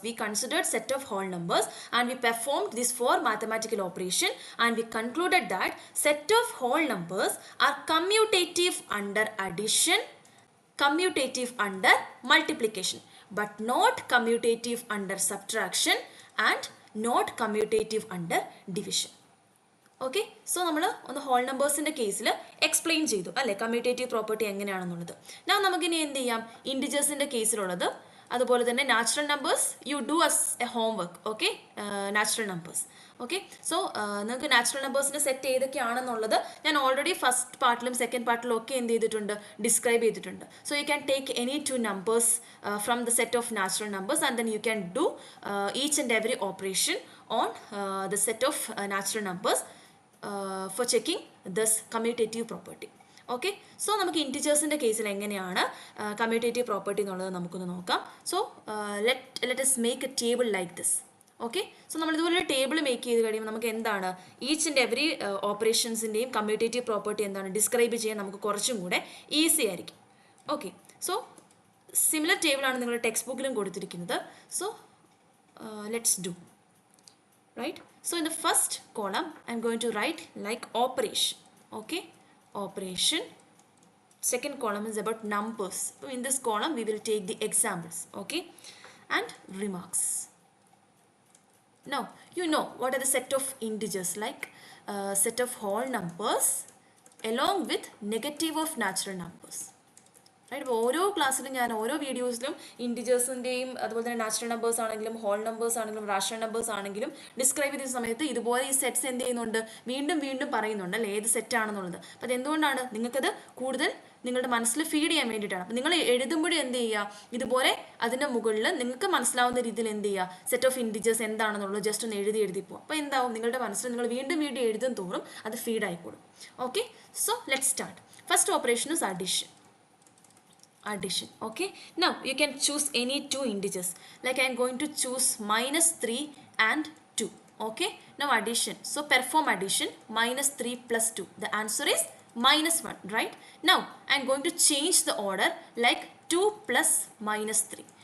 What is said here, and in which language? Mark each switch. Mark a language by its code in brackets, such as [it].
[en] We considered set of whole numbers and we performed this for mathematical operation and we concluded that set of whole numbers are commutative under addition, commutative under multiplication, but not commutative under subtraction and not commutative under division. [ml] Okay, so നമ്മൾ ഒന്ന് whole നമ്പേഴ്സിൻ്റെ കേസിൽ explain ചെയ്തു അല്ലേ commutative property എങ്ങനെയാണെന്നുള്ളത്. ഞാൻ നമുക്കിനി എന്ത് ചെയ്യാം, ഇൻഡിജേഴ്സിൻ്റെ കേസിലുള്ളത് അതുപോലെ തന്നെ natural numbers [en] You do as a homework. [ml] Okay, natural numbers. Okay, so നിങ്ങൾക്ക് നാച്ചുറൽ നമ്പേഴ്സിൻ്റെ സെറ്റ് ഏതൊക്കെയാണെന്നുള്ളത് ഞാൻ ഓൾറെഡി ഫസ്റ്റ് പാർട്ടിലും സെക്കൻഡ് പാർട്ടിലും ഒക്കെ എന്ത് ചെയ്തിട്ടുണ്ട്, ഡിസ്ക്രൈബ് ചെയ്തിട്ടുണ്ട്. [en] So you can take any two numbers from the set of natural numbers and then you can do each and every operation on the set of natural numbers for checking this commutative property. [ml] Okay, so നമുക്ക് ഇൻറ്റിജേഴ്സിൻ്റെ കേസിൽ എങ്ങനെയാണ് commutative property എന്നുള്ളത് നമുക്കൊന്ന് നോക്കാം. [en] So let us make a table like this. [ml] Okay, so നമ്മൾ ഇതുപോലെ table make ചെയ്ത് കഴിയുമ്പോൾ നമുക്ക് എന്താണ് each and every ഓപ്പറേഷൻസിൻ്റെയും commutative property എന്താണ് ഡിസ്ക്രൈബ് ചെയ്യാൻ നമുക്ക് കുറച്ചും കൂടെ ഈസി ആയിരിക്കും. ഓക്കെ, സോ സിമിലർ ടേബിളാണ് നിങ്ങളുടെ ടെക്സ്റ്റ് ബുക്കിലും കൊടുത്തിരിക്കുന്നത്. [en] So let's do. Right, so in the first column I'm going to write like operation. Okay, operation. Second column is about numbers. So in this column we will take the examples. Okay, and remarks. Now you know what are the set of integers, like set of whole numbers along with negative of natural numbers. [ml] Right, അപ്പോൾ ഓരോ ക്ലാസ്സിലും ഞാൻ ഓരോ വീഡിയോസിലും ഇൻറ്റിജേഴ്സിൻ്റെയും അതുപോലെ തന്നെ natural numbers ആണെങ്കിലും whole numbers ആണെങ്കിലും റാഷണൽ നമ്പേഴ്സ് ആണെങ്കിലും ഡിസ്ക്രൈബ് ചെയ്യുന്ന സമയത്ത് ഇതുപോലെ ഈ സെറ്റ്സ് എന്ത് ചെയ്യുന്നുണ്ട്, വീണ്ടും വീണ്ടും പറയുന്നുണ്ട് അല്ലേ ഏത് സെറ്റാണെന്നുള്ളത്. അപ്പോൾ അതെന്തുകൊണ്ടാണ്, നിങ്ങൾക്കത് കൂടുതൽ നിങ്ങളുടെ മനസ്സിൽ ഫീഡ് ചെയ്യാൻ വേണ്ടിയിട്ടാണ്. അപ്പോൾ നിങ്ങൾ എഴുതുമ്പോഴും എന്ത് ചെയ്യുക, ഇതുപോലെ അതിൻ്റെ മുകളിൽ നിങ്ങൾക്ക് മനസ്സിലാവുന്ന രീതിയിൽ എന്ത് ചെയ്യുക, സെറ്റ് ഓഫ് ഇൻറ്റിജേഴ്സ് എന്താണെന്നുള്ളത് ജസ്റ്റ് ഒന്ന് എഴുതി പോകും. അപ്പോൾ എന്താവും, നിങ്ങളുടെ മനസ്സിൽ നിങ്ങൾ വീണ്ടും വീണ്ടും എഴുതും തോറും അത് ഫീഡ് ആയിക്കോളും. [en] Okay, so let start. First operation is addition. Okay, now you can choose any two integers, like I am going to choose -3 and 2. Okay, now addition, so perform addition. -3 plus 2, the answer is -1, right? Now I am going to change the order, like 2 plus -3.